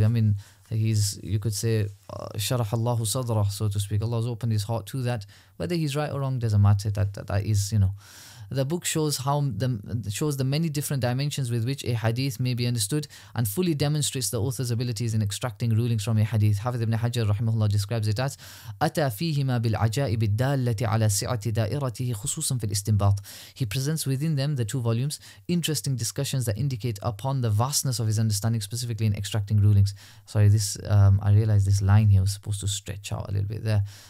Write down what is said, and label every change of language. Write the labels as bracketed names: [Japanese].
[English] I mean, you could say, sharah Allahu sadrah, so to speak. Allah has opened his heart to that. Whether he's right or wrong doesn't matter. That is, The book shows the many different dimensions with which a hadith may be understood and fully demonstrates the author's abilities in extracting rulings from a hadith. [Arabic] Hafidh ibn Hajar rahimahullah [English] describes it as [Arabic] أتى فيهما بالعجائب الدالة على سعة دائرته خصوصا في الاستنباط. [English] He presents within them, the two volumes, interesting discussions that indicate upon the vastness of his understanding, specifically in extracting rulings. Sorry, I realized this line here was supposed to stretch out a little bit there.